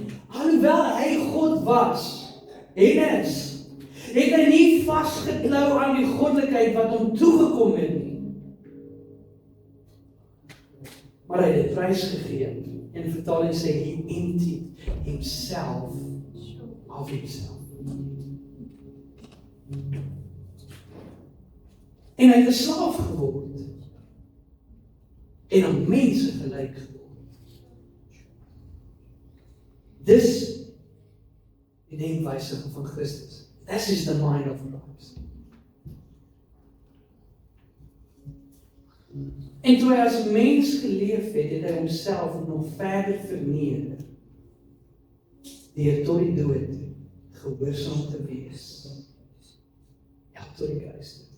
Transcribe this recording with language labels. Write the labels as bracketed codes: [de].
[af] Alhoewel hy God was, en is, het hy nie vasgeklou aan die goddelikheid wat hom toegekom het nie. Maar hy het dit prysgegee. En die vertaling sê, [en] he emptied himself of himself. [af] En hy het 'n slaaf geword. En aan mense gelyk geword. Dis die denkwyse van Christus. [en] This is the mind of Christ. [af] En toe hy as mens geleef het, het hy homself nog verder verneder, deur tot die dood gehoorsaam te wees. Ja, tot die kruis.